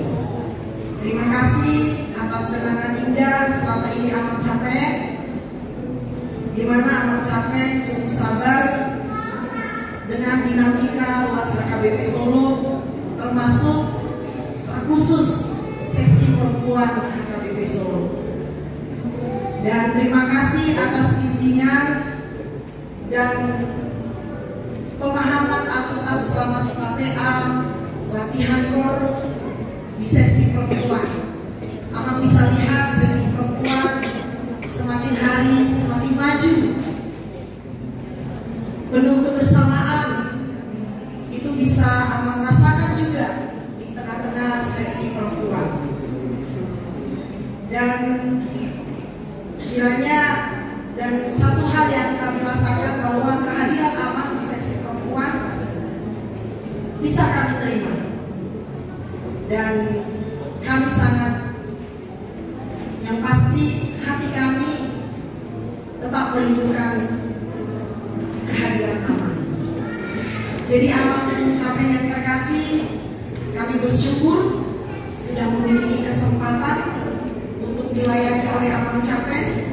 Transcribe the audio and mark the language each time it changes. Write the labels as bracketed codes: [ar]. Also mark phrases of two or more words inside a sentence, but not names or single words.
[id] Terima kasih atas kenangan indah selama ini Amang Capek, di mana Amang Capek sungguh sabar dengan dinamika luas HKBP Solo, termasuk terkhusus seksi perempuan HKBP Solo. Dan terima kasih atas bimbingan dan pemahaman Alkitab selama kita PA, latihan kor di seksi perempuan. Amang bisa lihat seksi perempuan semakin hari semakin maju, penuh kebersamaan. Itu bisa Amang rasakan juga di tengah-tengah seksi perempuan. Dan kiranya dan satu hal yang kami rasakan bahwa kehadiran Amang di seksi perempuan bisa kami terima, dan kami sangat, yang pasti hati kami tetap merindukan kehadiran Amang. Jadi Amang Capek yang terkasih, kami bersyukur sudah memiliki kesempatan untuk dilayani oleh Amang Capek.